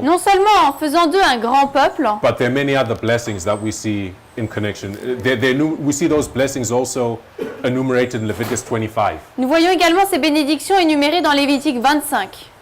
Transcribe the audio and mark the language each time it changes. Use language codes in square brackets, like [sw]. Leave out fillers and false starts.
[fr] non seulement en faisant d'eux un grand peuple, [en] but there are many other blessings that we see in connection. We see those blessings also enumerated in Leviticus 25. [fr] nous voyons également ces bénédictions énumérées dans Lévitique 25.